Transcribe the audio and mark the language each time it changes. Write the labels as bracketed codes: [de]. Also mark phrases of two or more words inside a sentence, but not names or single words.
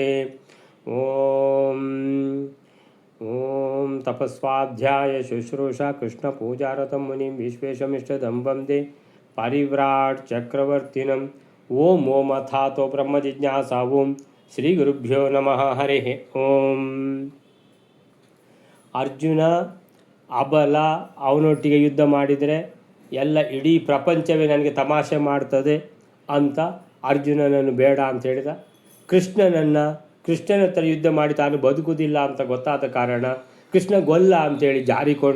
[sa] ओम ओम तपस्वाध्याय शुश्रूषा कृष्णपूजारतं मुनिं विश्वेशमिष्टदं वन्दे परिव्राट् चक्रवर्तिनम्। ओम ओम अथातो ब्रह्मजिज्ञासा। ओम श्रीगुरुभ्यो नमः। हरिः ओम। [kn] ಅರ್ಜುನ ಅಬಲ, ಅವನೊಟ್ಟಿಗೆ ಯುದ್ಧ ಮಾಡಿದರೆ ಎಲ್ಲ ಇಡೀ ಪ್ರಪಂಚವೇ ನನಗೆ ತಮಾಷೆ ಮಾಡ್ತದೆ ಅಂತ ಅರ್ಜುನನನ್ನು ಬೇಡ ಅಂತ ಹೇಳಿದ. ಕೃಷ್ಣನ ಹತ್ರ ಯುದ್ಧ ಮಾಡಿ ತಾನು ಬದುಕುವುದಿಲ್ಲ ಅಂತ ಗೊತ್ತಾದ ಕಾರಣ ಕೃಷ್ಣ ಗೊಲ್ಲ ಅಂತೇಳಿ ಜಾರಿಕೊಂಡ.